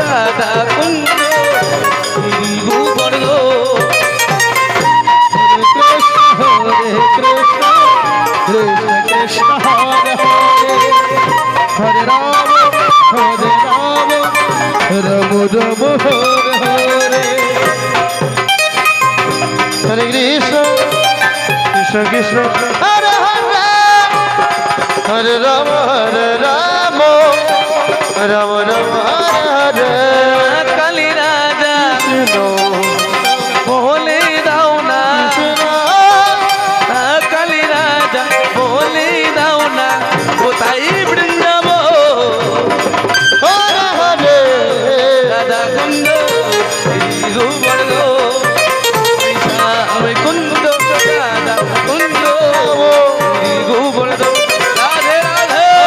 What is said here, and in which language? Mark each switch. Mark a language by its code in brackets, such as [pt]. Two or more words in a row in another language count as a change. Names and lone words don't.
[bn] রাধা কুঞ্জ গিরিগোবর্ধন [sa] हरे कृष्ण कृष्ण कृष्ण हरे हरे हरे राम हरे राम राम राम हरे हरे. हरे कृष्ण कृष्ण कृष्ण हरे हरे हरे राम हरे राम राम राम हरे हरे. [bn] কালী রাজা Krishna, বলে দাও না কালী রাজা বলে দাও না কোথায় বৃন্দাবন [sa] हरे हरे. [bn] রাধা কুঞ্জ গিরিগোবর্ধন শ্যাম কুঞ্জ রাধা কুঞ্জ গিরিগোবর্ধন রাধে রাধে